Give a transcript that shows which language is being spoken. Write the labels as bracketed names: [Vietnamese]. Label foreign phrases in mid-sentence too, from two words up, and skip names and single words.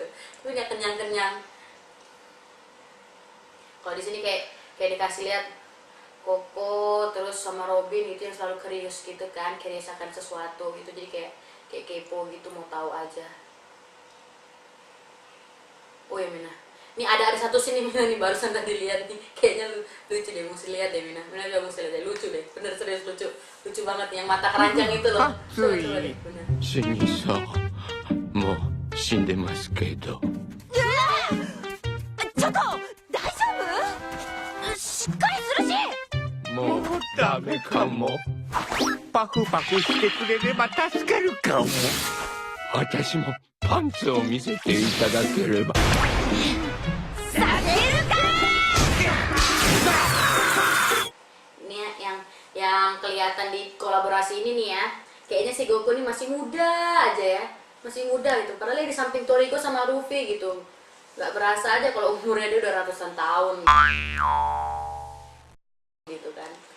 [Indonesian] Tapi nggak kenyang-kenyang. Kalau di sini kayak dikasih lihat Koko terus sama Robin itu yang selalu curious gitu kan, curious akan sesuatu gitu, jadi kayak kepo gitu, mau tahu aja. Oh ya Mina, ini ada satu sini Mina nih, barusan tadi lihat nih, kayaknya lucu deh, mesti lihat deh Mina juga mesti lihat deh, lucu deh, bener serius lucu banget yang mata keranjang itu loh. Coba deh, bener. [Japanese] 死にそうもう死んでますけどちょっと大丈夫？しっかりするし。もうダメかもパフパフしてくれれば助かるかも私もパンツを見せていただければ [Indonesian] Ini yang kelihatan di kolaborasi ini nih ya, kayaknya si Goku ini masih muda aja ya, masih muda gitu, padahal dia di samping Toriko sama Luffy gitu, nggak berasa aja kalau umurnya dia udah ratusan tahun gitu kan.